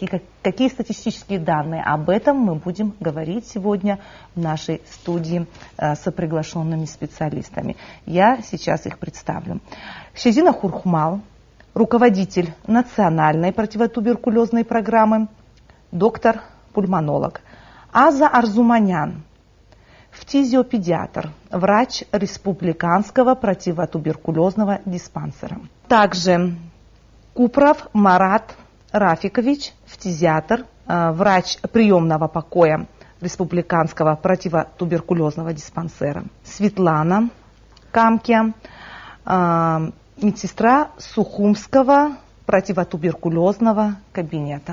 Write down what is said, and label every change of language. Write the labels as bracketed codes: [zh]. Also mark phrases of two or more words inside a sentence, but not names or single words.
[ru] И какие статистические данные? Об этом мы будем говорить сегодня в нашей студии с приглашенными специалистами. Я сейчас их представлю. Шезина Хурхмал, руководитель национальной противотуберкулезной программы, доктор-пульмонолог. Аза Арзуманян, фтизиопедиатр, врач республиканского противотуберкулезного диспансера. Также Купров Марат Рафикович, фтизиатр, врач приемного покоя республиканского противотуберкулезного диспансера. Светлана Камке, медсестра Сухумского противотуберкулезного кабинета.